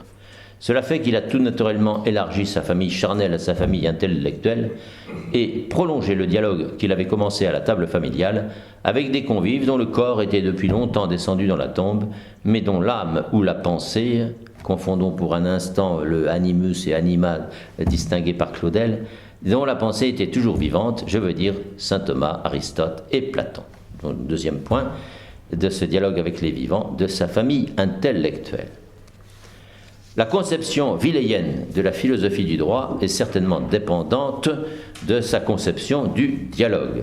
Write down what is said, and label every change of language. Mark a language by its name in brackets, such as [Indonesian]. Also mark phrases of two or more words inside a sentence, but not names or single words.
[French] Cela fait qu'il a tout naturellement élargi sa famille charnelle à sa famille intellectuelle et prolongé le dialogue qu'il avait commencé à la table familiale avec des convives dont le corps était depuis longtemps descendu dans la tombe, mais dont l'âme ou la pensée, confondons pour un instant le animus et anima distingués par Claudel, dont la pensée était toujours vivante, je veux dire saint Thomas, Aristote et Platon. Donc, deuxième point de ce dialogue avec les vivants, de sa famille intellectuelle. La conception villéienne de la philosophie du droit est certainement dépendante de sa conception du dialogue.